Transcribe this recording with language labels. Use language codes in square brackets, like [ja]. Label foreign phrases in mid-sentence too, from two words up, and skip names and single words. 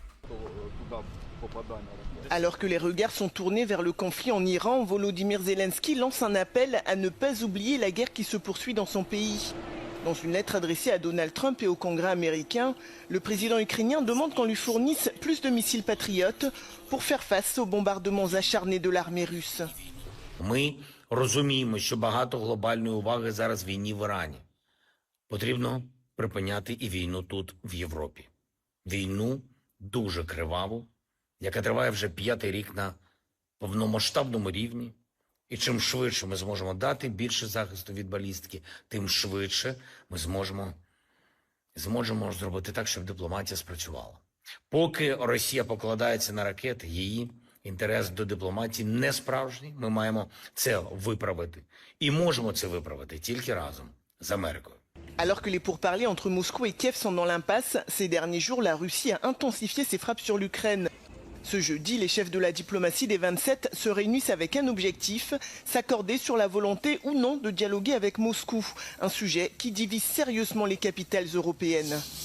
[fr] Alors que les regards sont tournés vers le conflit en Iran, Volodymyr Zelensky lance un appel à ne pas oublier la guerre qui se poursuit dans son pays. Dans une lettre adressée à Donald Trump et au Congrès américain, le président ukrainien demande qu'on lui fournisse plus de missiles patriotes pour faire face aux bombardements acharnés de l'armée russe. [uk] Ми розуміємо, що багато глобальної уваги зараз війні в Ірані. Потрібно припиняти і війну тут, в Європі. Війну дуже криваву, яка триває вже 5-й рік на повномасштабному рівні. І чим швидше ми зможемо дати більше захисту від балістики, тим швидше ми зможемо зробити так, щоб дипломатія спрацювала. Поки Росія покладається на ракети, її інтерес до дипломатії не справжній. Ми маємо це виправити. І можемо це виправити тільки разом з Америкою. [fr] Alors que les pourparlers entre Moscou et Kiev sont dans l'impasse, ces derniers jours, la Russie a intensifié ses frappes sur l'Ukraine. Ce jeudi, les chefs de la diplomatie des 27 se réunissent avec un objectif, s'accorder sur la volonté ou non de dialoguer avec Moscou, un sujet qui divise sérieusement les capitales européennes.